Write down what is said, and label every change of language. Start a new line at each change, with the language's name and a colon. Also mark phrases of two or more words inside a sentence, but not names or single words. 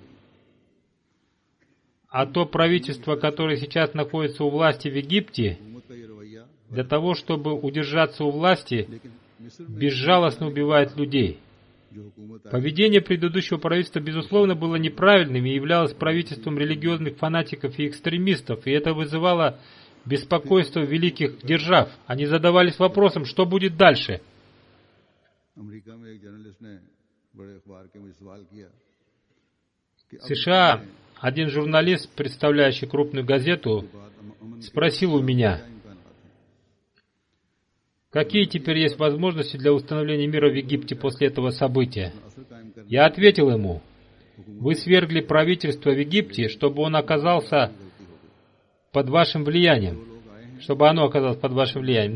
Russian: А то правительство, которое сейчас находится у власти в Египте, для того, чтобы удержаться у власти, безжалостно убивает людей. Поведение предыдущего правительства, безусловно, было неправильным и являлось правительством религиозных фанатиков и экстремистов, и это вызывало беспокойство великих держав. Они задавались вопросом, что будет дальше.
Urdu: امریکہ میں ایک جرنلسٹ نے بڑے اخبار کے مجھے سوال کیا کہ
Russian: В США один журналист, представляющий крупную газету, спросил у меня, какие теперь есть возможности для установления мира в Египте после этого события. Я ответил ему, вы свергли правительство в Египте, чтобы он оказался под вашим влиянием, чтобы оно оказалось под вашим влиянием.